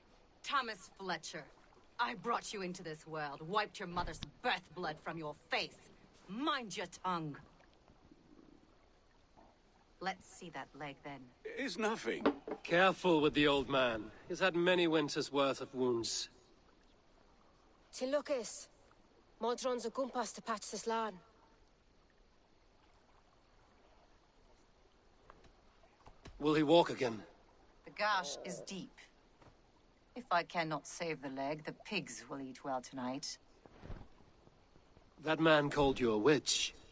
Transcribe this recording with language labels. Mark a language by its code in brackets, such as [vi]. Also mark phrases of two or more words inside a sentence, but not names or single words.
[en] Thomas Fletcher, I brought you into this world, wiped your mother's birth blood from your face. Mind your tongue. Let's see that leg, then. It's nothing. Careful with the old man. He's had many winters' worth of wounds. [cy] Ti'n lwcus. Modron's o gwmpas [en] to patch this [cy] lan. [en] Will he walk again? The gash is deep. If I cannot save the leg, the pigs will eat well tonight. That man called you a witch.